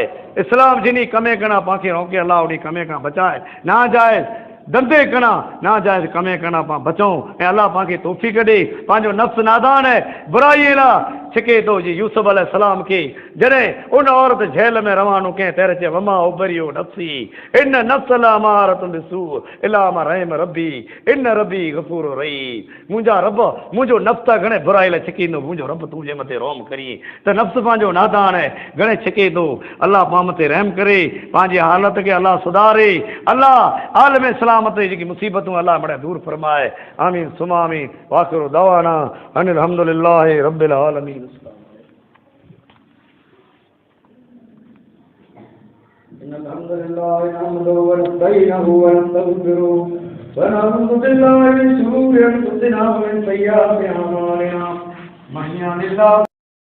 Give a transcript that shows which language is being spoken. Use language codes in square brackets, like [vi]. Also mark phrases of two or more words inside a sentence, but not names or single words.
[sd] इस्लाम जिनी कमे कना पाण खे रोके, अल्लाह उन कमे खां बचाए। नाजायज़ धंधे कना, नाजायज़ कमे कना पाण बचूं, ऐं अल्लाह पाण खे तौफ़ीक़ ॾे। पंहिंजो नफ़्स नादान है, बुराईअ लाइ छिके थो जी यूसुफ अलैहिस्सलाम खे जॾहिं उन औरत जेल में रवानो कयईं, तैर चए [ar] وما أبرئ نفسي إن النفس لأمارة بالسوء إلا ما رحم ربي إن ربي غفور رحيم. [sd] मुंहिंजा रब मुंहिंजो नफ़्स घणे बुराई लाइ छिकींदो, मुंहिंजो रब तुंहिंजे मथे रोम करी त नफ़्स पंहिंजो नादान है, घणे छिके थो। अल्लाह पाण मथे रहम करे, पंहिंजी हालत खे अल्लाह सुधारे, अल्लाह आलम सलामत जी जेकी मुसीबतूं अल्लाह बड़ा दूर फरमाए। [ar] آمين ثم آمين. وآخر دعوانا أن الحمد لله رب العالمين. الحمد لله نحمده ونستعينه ونستغفره ونعوذ بالله من شرور انفسنا ومن سيئات اعمالنا من يهده الله